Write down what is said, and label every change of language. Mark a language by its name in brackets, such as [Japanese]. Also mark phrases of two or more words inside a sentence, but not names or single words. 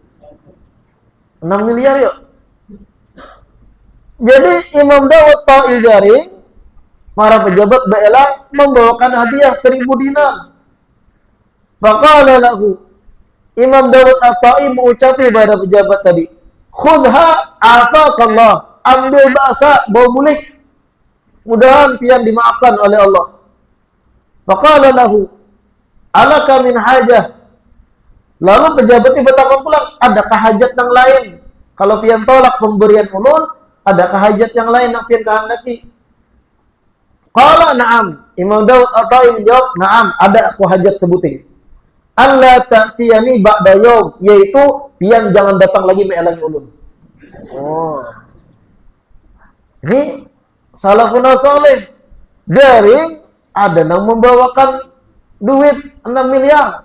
[Banjar] 6 miliar yuk. Jadi Imam Daud Ta'i garing, para pejabat beelang membawakan hadiah 1000 dinar. [Arabic] فقال له, [Banjar] Imam Daud At-Ta'i mengucapi pada pejabat tadi, [Arabic] خذها عافاك الله, [Banjar] ambil bahasa, bawa mulik, mudahan pian dimaafkan oleh Allah. [Arabic] فقال له، ألك من حاجة. [Indonesian] Lalu pejabat itu bertakwa pulang, adakah hajat yang lain? [Banjar] Kalau pian tolak pemberian ulun, adakah hajat yang lain yang pian kehendaki? [Arabic] قال نعم. Imam Daud At-Ta'i menjawab, na'am, [Indonesian] ada aku hajat sebutin. [Arabic] الله تأتيني بعد يوم, [Banjar] yaitu pian jangan datang lagi meelangi ulun. [Indonesian] Oh. Ini salafun saleh. Dari ada yang membawakan duit 6 miliar.